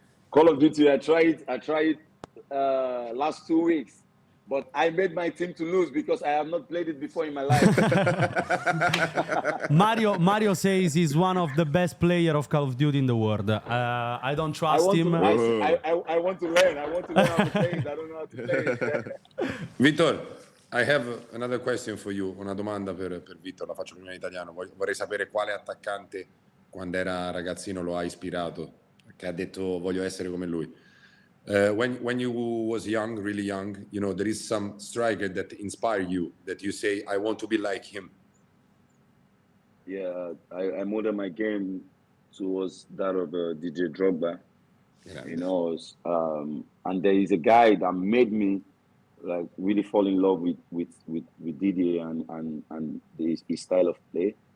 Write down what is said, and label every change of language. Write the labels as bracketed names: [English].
[English] Call of Duty, I tried it last 2 weeks, but I made my team to lose because I have not played it before in my life. Mario says he's one of the best player of Call of Duty in the world. I don't trust him. I want to learn. I want to learn how to play it. I don't know how to play it. Victor, I have another question for you. [Italian] Una domanda per Victor, la faccio prima in italiano. Vorrei sapere quale attaccante quando era ragazzino lo ha ispirato, che ha detto voglio essere come lui. [English] When you was young, really young, you know, there is some striker that inspire you, that you say, I want to be like him. Yeah, I molded my game towards that of DJ Drogba. Yeah. You know, and there is a guy that made me like really fall in love with Didier and his style of play.